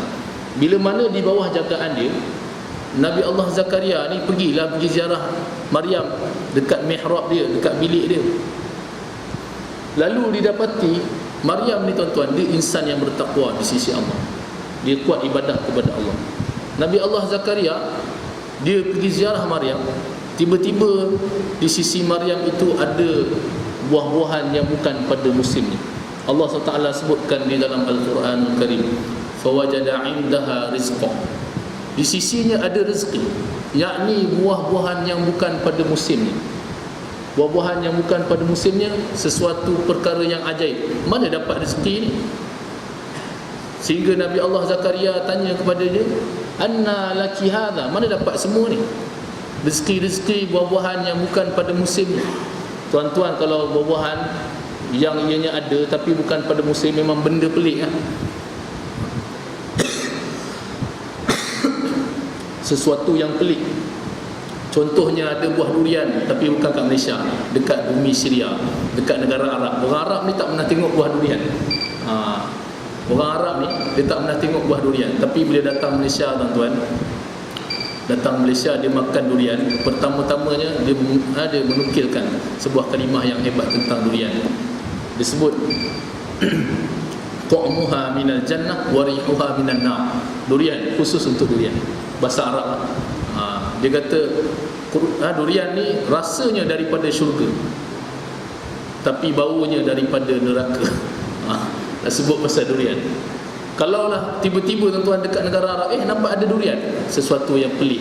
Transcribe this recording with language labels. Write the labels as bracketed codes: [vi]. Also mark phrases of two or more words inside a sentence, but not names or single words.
[ms] Bila mana di bawah jagaan dia, Nabi Allah Zakaria ni pergi ziarah Maryam dekat mihrab dia, dekat bilik dia. Lalu didapati Maryam ni tuan-tuan, dia insan yang bertakwa di sisi Allah. Dia kuat ibadah kepada Allah. Nabi Allah Zakaria, dia pergi ziarah Maryam. Tiba-tiba di sisi Maryam itu ada buah-buahan yang bukan pada musimnya. Allah SWT sebutkan di dalam Al-Quranul Karim, [ar] فوجد عندها رزقا. [ms] Di sisinya ada rezeki, yakni buah-buahan yang bukan pada musimnya. Buah-buahan yang bukan pada musimnya, sesuatu perkara yang ajaib. Mana dapat rezeki ni? Sehingga Nabi Allah Zakaria tanya kepada dia, [ar] أنى لك هذا, [ms] mana dapat semua ni? Rezeki-rezeki buah-buahan yang bukan pada musimnya. Tuan-tuan, kalau buah-buahan yang ianya ada tapi bukan pada musim, memang benda pelik kan? Sesuatu yang pelik. Contohnya ada buah durian tapi bukan kat Malaysia, dekat bumi Syria, dekat negara Arab. Orang Arab ni tak pernah tengok buah durian. Orang Arab ni dia tak pernah tengok buah durian, tapi bila datang Malaysia tuan-tuan, datang Malaysia dia makan durian. Pertama-tamanya dia menukilkan sebuah kalimah yang hebat tentang durian. Disebut [ar] طعمها من الجنة وريحها من النار. [ms] Durian khusus untuk durian, bahasa Arab. Dia kata durian ni rasanya daripada syurga, tapi baunya daripada neraka. Dah sebut pasal durian. Kalaulah tiba-tiba tuan-tuan dekat negara Arab, nampak ada durian, sesuatu yang pelik.